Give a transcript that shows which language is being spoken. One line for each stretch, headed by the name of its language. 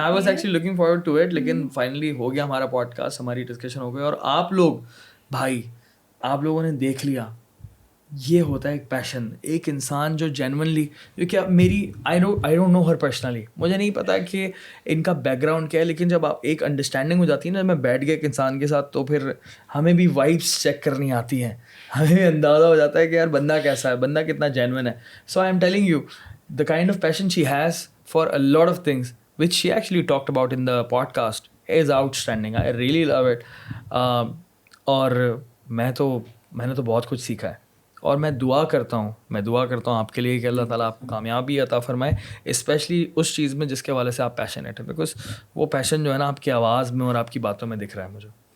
English: I was actually looking forward to it,
Urdu: لیکن finally ہو گیا ہمارا پوڈ کاسٹ, ہماری ڈسکشن ہو گئی, اور آپ لوگ بھائی, آپ لوگوں نے دیکھ لیا, یہ ہوتا ہے ایک پیشن, ایک انسان جو جینونلی, کیونکہ میری
English: I don't know her personally,
Urdu: مجھے نہیں پتا کہ ان کا بیک گراؤنڈ کیا ہے, لیکن جب آپ ایک انڈرسٹینڈنگ ہو جاتی ہے نا, میں بیٹھ گیا ایک انسان کے ساتھ, تو پھر ہمیں بھی وائبس چیک کرنی آتی ہیں, ہمیں بھی اندازہ ہو جاتا ہے کہ یار بندہ کیسا ہے, بندہ کتنا جینون ہے.
English: So I am telling you the kind of passion she has for a lot of things, which she actually talked about in the podcast, is outstanding. I really love it.
Urdu: اور میں نے تو بہت کچھ سیکھا ہے, اور میں دعا کرتا ہوں آپ کے لیے کہ اللہ تعالیٰ آپ کو کامیابی عطا فرمائے, اسپیشلی اس چیز میں جس کے حوالے سے آپ پیشنیٹ ہیں, بیکاز وہ پیشن جو ہے نا آپ کی آواز میں اور آپ کی باتوں میں دکھ رہا ہے مجھے.